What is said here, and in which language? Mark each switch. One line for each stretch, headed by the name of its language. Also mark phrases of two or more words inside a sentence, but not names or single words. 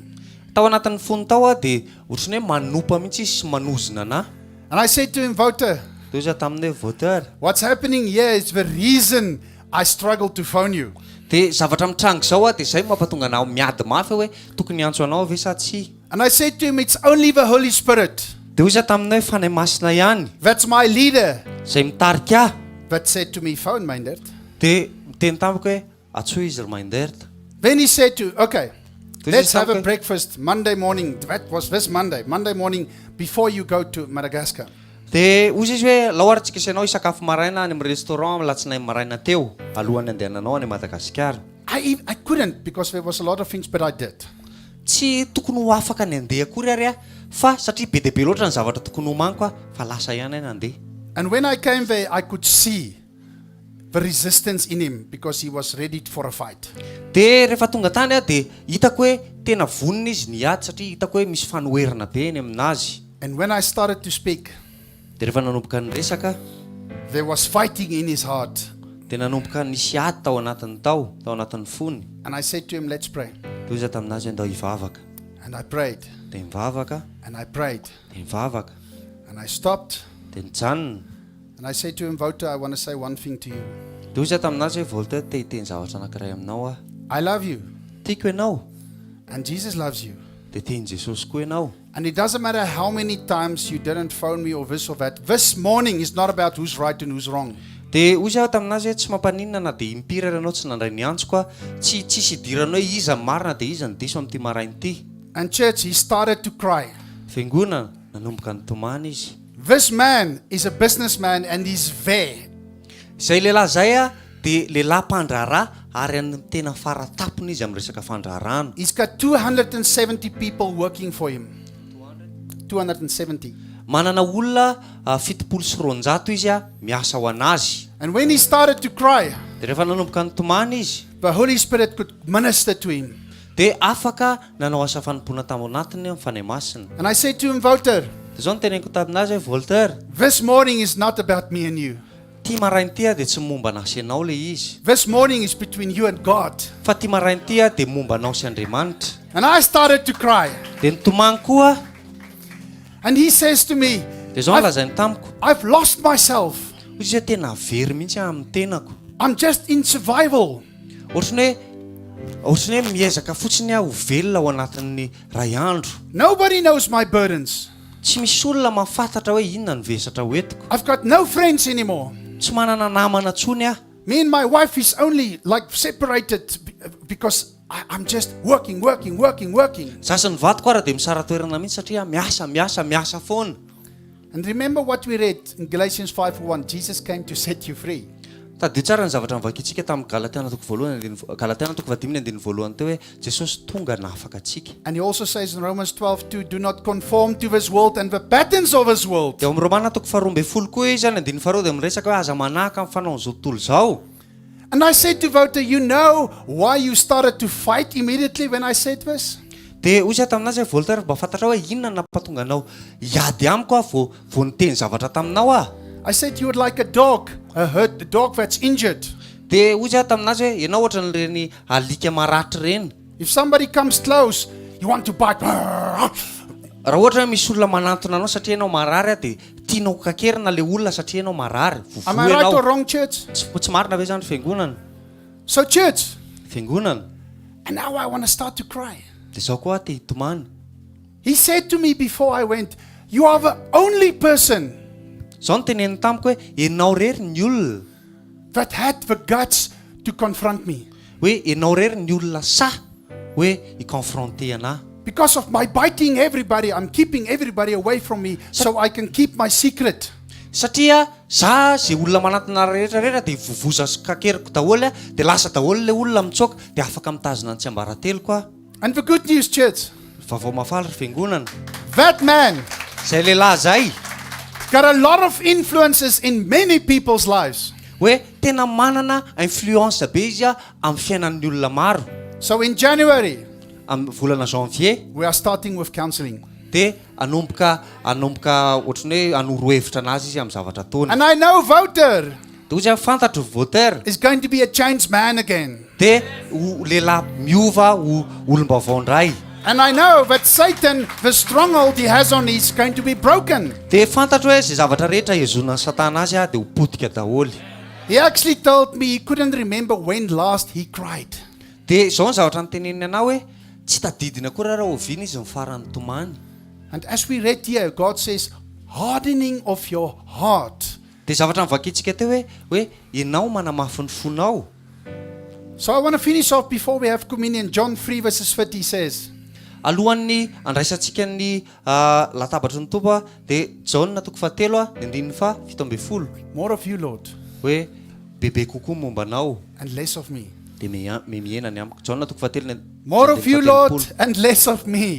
Malagasy: Tao anatin'ny fony tao dia ohatrany hoe manopa mihitsy izy sy manozina anahy.
English: And I said to him, Wouter,
Malagasy: Dia izy tamin'ny Wouter.
English: what's happening here is the reason I struggle to phone you.
Malagasy: Dia zavatra mitrango izao dia izay mampatonga anao miady mafy hoe tokony hiantso anao ve sa tsy.
English: And I said to him, it's only the Holy Spirit.
Malagasy: Dia izy tamin'ny hoe fanahy masina ihany
English: That's my leader.
Malagasy: izay mitarika ahy.
English: That said to me, phone Myndert.
Malagasy: Dia miteny tamiko hoe atsoa izy ry Myndert.
English: Then he said to, okay, This let's is have a something- breakfast Monday morning. That was this Monday morning before you go to Madagascar.
Malagasy: Dia hozy izy hoe laoratsika isanao hisakafo maraina any amin'ny restaurant amin'ny latsinainy maraina teo alohan'ny andehananao any Madagasikara.
English: I couldn't, because there was a lot of things, but I did.
Malagasy: Tsy tokony ho afaka ny andeha akory ary fa satria be dia be loatra ny zavatra tokony homaniko fa lasa ihany ahy nandeha.
English: And when I came there, I could see the resistance in him, because he was ready for a fight.
Malagasy: Dia rehefa tonga tany dia hitako hoe tena vonona izy niady satria hitako hoe misy fanoherana be eny aminazy.
English: And when I started to speak,
Malagasy: Dia rehefa nanomboka ny resaka
English: there was fighting in his heart.
Malagasy: dia nanomboka nisy ady tao anatin'ny fony.
English: And I said to him, let's pray.
Malagasy: Dia izy taminazy andao hivavaka.
English: And I prayed,
Malagasy: Dia mivavaka,
English: and I prayed,
Malagasy: dia mivavaka,
English: and I stopped.
Malagasy: dia nijanona.
English: And I said to him, Wouter, I want to say one thing to you.
Malagasy: Dia izy taminazy hoe Wouter, te hiteny zavatra anankiray aminao
English: I love you,
Malagasy: tiako ianao
English: and Jesus loves you.
Malagasy: dia tiany Jesosy koa ianao.
English: And it doesn't matter how many times you didn't phone me or this or that. This morning is not about who's right and who's wrong.
Malagasy: Dia hozy aho taminazy hoe tsy mampaninona na dia impiry ary ianao tsy nandray ny antsoko tsisy hidirana hoe iza ny marina dia iza ny diso amin'ity maraina ity.
English: And church, he started to cry.
Malagasy: Fiangonana nanomboka nitomany izy.
English: This man is a businessman and he's there.
Malagasy: Izay lehilahy zay dia lehilahy mpandraharaha ary ny tena faratapony izy amin'ny resaka fandraharahana.
English: He's got 270 people working for him. 270.
Malagasy: Manana olona 700 izy miasa ho anazy.
English: And when he started to cry,
Malagasy: dia rehefa nanomboka nitomany izy
English: the Holy Spirit could minister to him.
Malagasy: dia afaka nanao asa fanompoana tamo anatiny amin'ny fanahy masina.
English: And I said to him, Wouter,
Malagasy: Dia zao no teneniko taminazy hoe Voltaire,
English: this morning is not about me and you.
Malagasy: ty marainy ty dia tsy momba anao sy anao le izy.
English: This morning is between you and God.
Malagasy: Fa ty marainy ty dia momba anao sy Andriamanitra.
English: And I started to cry.
Malagasy: Dia nitomany koa.
English: And he says to me,
Malagasy: Dia zao lazainy tamiko.
English: I've lost myself.
Malagasy: Izy hoe tena very mihitsy amin'ny tenako.
English: I'm just in survival.
Malagasy: Ohatrany hoe miezaka fotsiny aho ho velona ao anatin'ny ray andro.
English: Nobody knows my burdens.
Malagasy: Tsy misy olona mahafantatra hoe inona ny vesatra hoentiko.
English: I've got no friends anymore.
Malagasy: Tsy manana namana tsony aho.
English: Me and my wife is only like separated because I'm just working.
Malagasy: Sasany vatiko ara dia misara toerana mihitsy satria miasa foana.
English: And remember what we read in Galatians 5:1. Jesus came to set you free.
Malagasy: Tadio tsara ny zavatra nivakitsika tamin'ny Galatiana toko 5:1 teo hoe Jesosy tonga nafaka atsika.
English: And he also says in Romans 12:2, do not conform to this world and the patterns of this world.
Malagasy: Dia amin'ny Romana toko 12 koa izy any 2 dia miresaka hoe aza manahaka amin'ny fanaon'izao tontolo zao.
English: And I said to Wouter, you know why you started to fight immediately when I said this?
Malagasy: Dia ozy taminazy hoe Voltaire mba fantatra hoe inona nampatonga anao hiady amiko aho vao niteny zavatra taminao ah.
English: I said you would like a dog that's injured.
Malagasy: Dia ozy taminazy hoe ianao ohatran'ireny alika maratra reny.
English: If somebody comes close, you want to bite.
Malagasy: Raha ohatra hoe misy olona manantona anao satria ianao marary dia tianao kakerina le olona satria ianao marary.
English: Am I right or wrong, church?
Malagasy: Tsy marina ve zany fiangonana?
English: So church,
Malagasy: Fiangonana.
English: and now I want to start to cry.
Malagasy: Dia zao koa te hitomany.
English: He said to me before I went, you are the only person
Malagasy: Zao no teneniny tamiko hoe ianao rery ny olona
English: that had the guts to confront me.
Malagasy: hoe ianao rery ny olona sa hoe i-confronter anahy.
English: Because of my biting everybody, I'm keeping everybody away from me so I can keep my secret.
Malagasy: Satria za zay olona manatona rehetrarehetra dia vovoza kakeriko daholo dia lasa daholo le olona mitsoaka dia afaka mitazona ny tsy ambarateloko aho.
English: And the good news, church,
Malagasy: Vaovao mafaly ry fiangonana.
English: that man
Malagasy: Zay lehilahy zay
English: got a lot of influences in many people's lives.
Malagasy: hoe tena manana influence be izy amin'ny fiainan'ny olona maro.
English: So in January,
Malagasy: Amin'ny volana janvier
English: we are starting with counseling.
Malagasy: dia anomboka ohatrany hoe anoro hevitra anazy izy amin'ny zavatra ataony.
English: And I know Wouter
Malagasy: Dia ozy fantatro Voltaire
English: is going to be a changed man again.
Malagasy: dia lehilahy miova ho olom-baovao indray.
English: And I know that Satan, the stronghold he has on, is going to be broken.
Malagasy: Dia fantatro hoe zay zavatra rehetra hezonan'ny satana azy dia ho potika daholo.
English: He actually told me he couldn't remember when last he cried.
Malagasy: Dia izao ny zavatra niteneniny anao hoe tsy tadidina koa raha oviana izy ny farany tomany.
English: And as we read here, God says, hardening of your heart.
Malagasy: Dia zavatra nivakitsika teo hoe ianao manamafy ny fonao.
English: So I want to finish off before we have communion. John 3:30 says,
Malagasy: Alohan'ny andraisantsika ny latabatry ny tompo dia Jaona toko 7:17
English: more of you, Lord,
Malagasy: hoe bebe kokoa momba anao
English: and less of me.
Malagasy: dia mihena ny amiko. Jaona toko 7
English: More of you, Lord, and less of me.